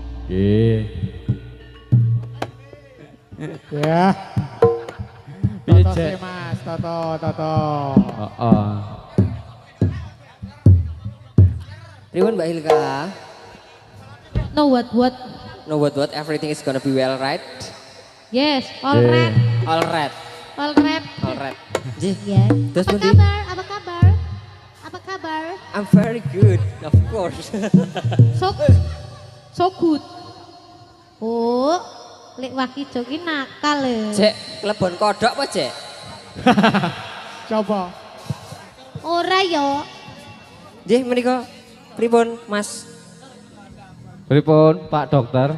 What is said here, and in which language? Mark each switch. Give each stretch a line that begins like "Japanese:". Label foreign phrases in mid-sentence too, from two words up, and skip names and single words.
Javanese: Nggih. Ya. Piye, Toto Cek? sih, Mas, Toto. Heeh. Pripun Mbak Hilka?
English: No what? No what everything is gonna be well right. Yes, all Yeah. right. All right. All right. All right. Ji, Yes.
Javanese: terus Apa pundi?
Indonesian: kabar? Apa kabar? Apa kabar?
English: I'm very good, of course. So good.
Javanese: Oh, lek waki joki nakal lho. Cek, klebon kodok apa, Cek? Coba. Ora yo. Ji, menika pripun, Mas? Pripun Pak Dokter?